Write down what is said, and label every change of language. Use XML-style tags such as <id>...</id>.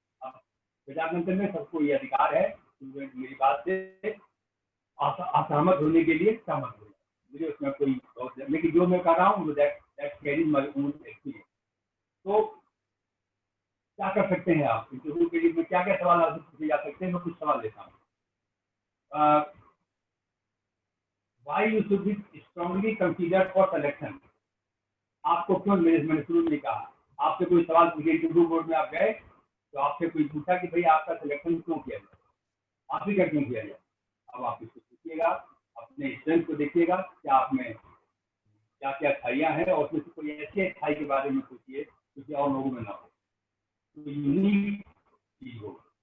<hi>अब विचारतंत्र में सबको ये अधिकार है कि मेरी बात से असहमत होने के लिए सहमत हो, मुझे उसमें कोई, लेकिन जो मैं कर रहा हूँ एक्सपीरियंस। तो क्या कर सकते हैं आप इंटरव्यू के लिए, क्या क्या सवाल आपसे पूछे जा सकते हैं? मैं कुछ सवाल लेता हूँ।</hi> <en>Why you should be strongly considered for selection?</en> <hi>आपको क्यों, मैंने शुरू में कहा, आपसे कोई सवाल पूछे, इंटरव्यू बोर्ड में आप गए तो आपसे कोई पूछा कि भाई आपका सिलेक्शन क्यों किया जाए, आप ही का क्यों किया जाए। अब आप इसको पूछिएगा, अपने स्ट्रेंथ को देखिएगा, क्या आप में क्या क्या अच्छाइयाँ हैं, और उसमें से कोई ऐसी अच्छाई के बारे में पूछिए क्योंकि और लोगों में ना हो, तो यूनिक चीज हो।</hi>